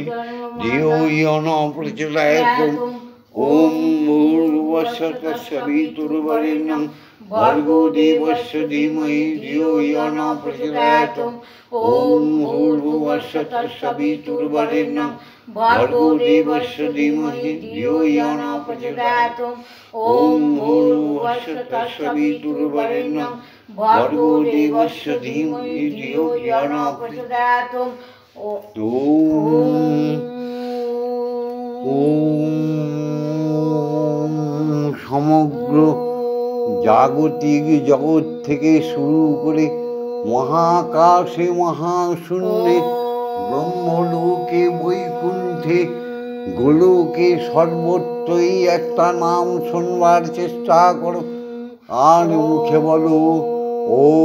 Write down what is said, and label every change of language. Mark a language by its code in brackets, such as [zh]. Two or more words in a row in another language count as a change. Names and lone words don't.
[sa] धियो यो न प्रचोदयात् ॐ भूर्भुवस्सुः तत्सवितुर्वरेण्यं भर्गो देवस्य धीमहि धियो यो न प्रचोदयात् ॐ भूर्भुवस्सुः तत्सवितुर्वरेण्यं भर्गो देवस्य धीमहि धियो यो न प्रचोदयात् ॐ भूर्भुवस्सुः तत्सवितुर्वरेण्यं भर्गो देवस्य धीमहि धियो यो न प्रचोदयात् [bn] সমগ্র জাগতিক জগৎ থেকে শুরু করে মহাকাশে মহাশূন্যে ব্রহ্মলোকে বৈকুণ্ঠে গোলকে সর্বত্রই একটা নাম শুনবার চেষ্টা করো আর মুখে বলো ও